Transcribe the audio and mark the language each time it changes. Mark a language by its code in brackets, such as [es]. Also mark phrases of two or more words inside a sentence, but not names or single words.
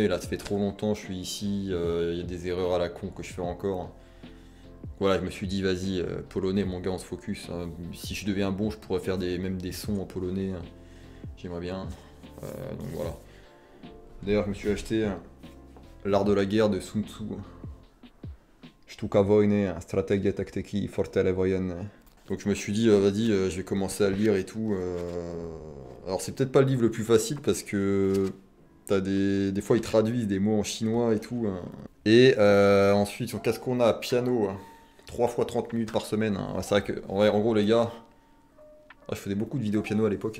[fr] Là, ça fait trop longtemps que je suis ici. Il y a des erreurs à la con que je fais encore. Voilà, je me suis dit, vas-y, polonais, mon gars, on se focus. Hein. Si je deviens bon, je pourrais faire même des sons en polonais. Hein. J'aimerais bien. Donc voilà. D'ailleurs, je me suis acheté L'art de la guerre de Sun Tzu. [pl] Sztuka wojny, strategie taktyki, fortele wojenne. [fr] Donc je me suis dit, vas-y, je vais commencer à le lire et tout. Alors c'est peut-être pas le livre le plus facile parce que t'as des fois ils traduisent des mots en chinois et tout. Hein. Et ensuite, qu'est-ce qu'on a? Piano, hein. 3 fois 30 minutes par semaine. Hein. Ouais, c'est vrai que, en gros les gars, je faisais beaucoup de vidéos piano à l'époque.